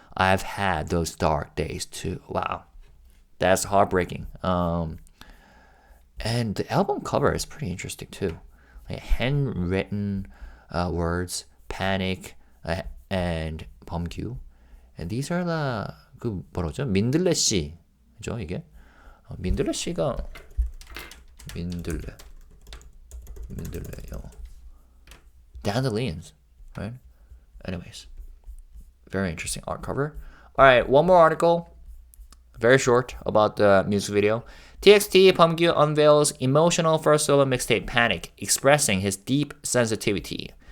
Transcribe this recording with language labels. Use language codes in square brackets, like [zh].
[en] I've had those dark days too." Wow, that's heartbreaking. And the album cover is pretty interesting too. Like handwritten words, Panic, and Beomgyu. And these are the [ko] 뭐라죠? 민들레 씨죠 이게? 민들레 씨가 민들레. [en] Dandelions, right? Anyways, very interesting art cover. All right, one more article, very short, about the music video. TXT Beomgyu unveils emotional first solo mixtape Panic, expressing his deep sensitivity.